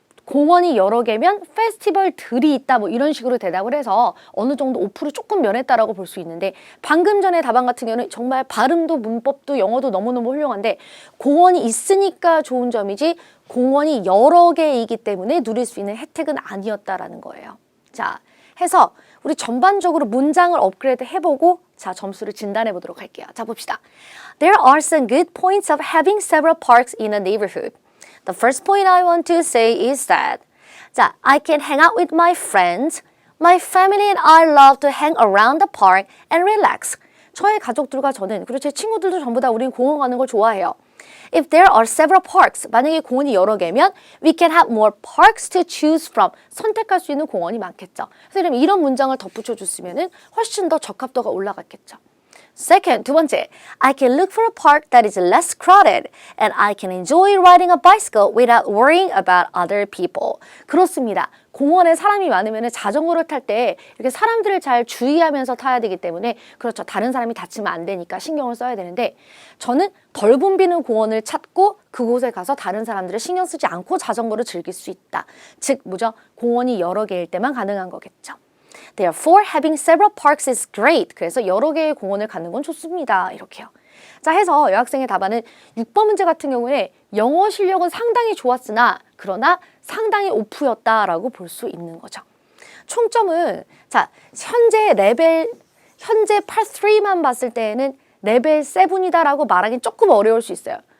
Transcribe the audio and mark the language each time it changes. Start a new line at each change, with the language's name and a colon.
Korean: 공원이 여러 개면 페스티벌들이 있다 뭐 이런 식으로 대답을 해서 어느 정도 5% 조금 면했다라고 볼 수 있는데 방금 전에 답안 같은 경우는 정말 발음도 문법도 영어도 너무너무 훌륭한데 공원이 있으니까 좋은 점이지 공원이 여러 개이기 때문에 누릴 수 있는 혜택은 아니었다라는 거예요. 자, 해서 우리 전반적으로 문장을 업그레이드 해보고 자, 점수를 진단해 보도록 할게요. 자, 봅시다.
English: There are some good points of having several parks in a neighborhood. The first point I want to say is that 자, I can hang out with my friends. My family and I love to hang around the park and relax.
Korean: 저의 가족들과 저는 그리고 제 친구들도 전부 다 우린 공원 가는 걸 좋아해요.
English: If there are several parks,
Korean: 만약에 공원이 여러 개면
English: we can have more parks to choose from.
Korean: 선택할 수 있는 공원이 많겠죠. 그래서 이런 문장을 덧붙여 줬으면 훨씬 더 적합도가 올라갔겠죠.
English: Second,
Korean: 두 번째,
English: I can look for a park that is less crowded and I can enjoy riding a bicycle without worrying about other people.
Korean: 그렇습니다. 공원에 사람이 많으면 자전거를 탈 때 이렇게 사람들을 잘 주의하면서 타야 되기 때문에 그렇죠. 다른 사람이 다치면 안 되니까 신경을 써야 되는데 저는 덜 붐비는 공원을 찾고 그곳에 가서 다른 사람들을 신경 쓰지 않고 자전거를 즐길 수 있다. 즉, 뭐죠? 공원이 여러 개일 때만 가능한 거겠죠.
English: Therefore, having several parks is great.
Korean: 그래서 여러 개의 공원을 가는 건 좋습니다. 이렇게요. 자, 해서 여학생의 답안은 6번 문제 같은 경우에 영어 실력은 상당히 좋았으나 그러나 상당히 오프였다라고 볼 수 있는 거죠. 총점은 자, 현재 Part 3만 봤을 때에는 레벨 7이다라고 말하기는 조금 어려울 수 있어요.